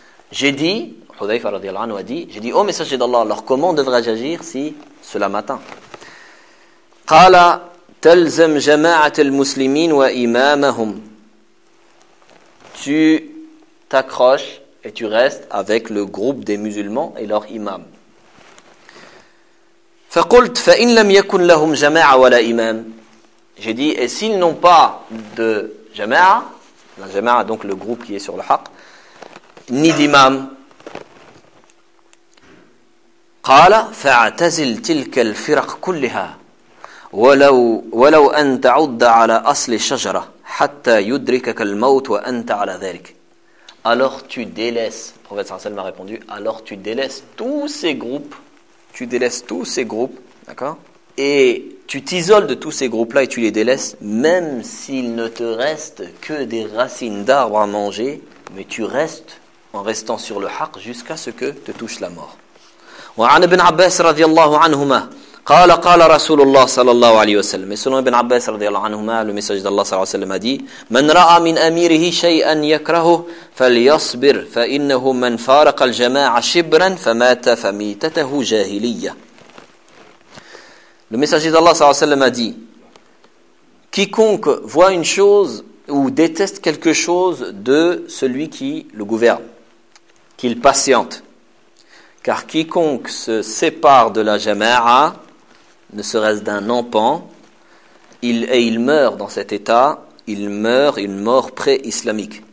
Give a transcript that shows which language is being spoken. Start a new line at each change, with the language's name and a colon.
French: J'ai dit, Hudhayfa radiallahu anhu a dit, j'ai dit, ô messager d'Allah, alors comment devrais-je agir si cela m'atteint ?
Arabic: قَالَ تَلْزَمْ جَمَاعَةَ الْمُسْلِمِينَ وَإِمَامَهُمْ.
French: Tu t'accroches et tu restes avec le groupe des musulmans et leur imam.
Arabic: فقلت فإن لم يكن لهم جماعة ولا إمام.
French: J'ai dit, et s'ils n'ont pas de jama'a, la jama'a donc le groupe qui est sur le haq, ni d'imam.
Arabic: قال فاعتزل تلك الفرق كلها ولو أن تعود على أصل الشجرة حتى يدركك الموت وأنت على ذلك.
French: Alors tu délaisses, le prophète صلى الله عليه وسلم a répondu, alors tu délaisses tous ces groupes. Tu délaisses tous ces groupes, d'accord ? Et tu t'isoles de tous ces groupes-là et tu les délaisses, même s'il ne te reste que des racines d'arbres à manger, mais tu restes en restant sur le haq jusqu'à ce que te touche la mort.
Arabic: وعن ابن عباس رضي الله عنهما قال قال رسول الله صلى الله عليه وسلم سنن ابن عباس رضي الله عنهما
French: le message d'Allah
Arabic: صلى الله عليه وسلم
French: a dit
Arabic: من راى من اميره شيئا يكرهه فليصبر فانه من فارق الجماعه شبرا فمات فميتته جاهليه.
French: Le messager d'Allah صلى الله عليه وسلم a dit quiconque voit une chose ou déteste quelque chose de celui qui le gouverne, qu'il patiente. Car quiconque se sépare de la jama'a, ne serait-ce d'un empan, il meurt dans cet état, il meurt une mort pré-islamique.